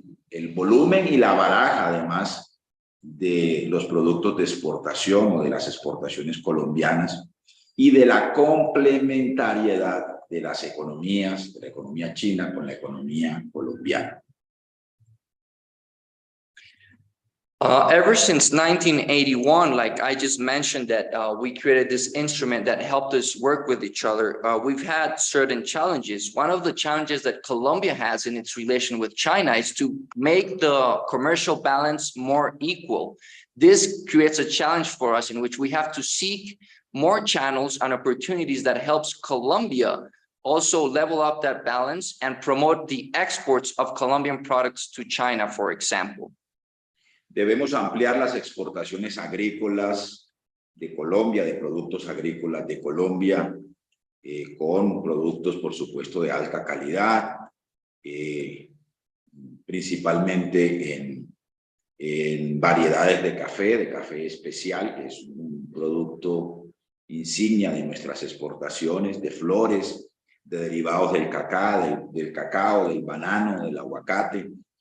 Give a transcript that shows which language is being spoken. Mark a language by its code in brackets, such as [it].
[es] el volumen y la baraja, además de los productos de exportación o de las exportaciones colombianas y de la complementariedad de las economías, de la economía china con la economía colombiana. [en] Ever since 1981, like I just mentioned, that we created this instrument that helped us work with each other, we've had certain challenges. One of the challenges that Colombia has in its relation with China is to make the commercial balance more equal. This creates a challenge for us in which we have to seek more channels and opportunities that helps Colombia also level up that balance and promote the exports of Colombian products to China, for example. [es] Debemos ampliar las exportaciones agrícolas de Colombia, de productos agrícolas de Colombia, con productos, por supuesto, de alta calidad, principalmente en variedades de café especial, que es un producto insignia de nuestras exportaciones, de flores, de derivados del cacao, del banano, del aguacate.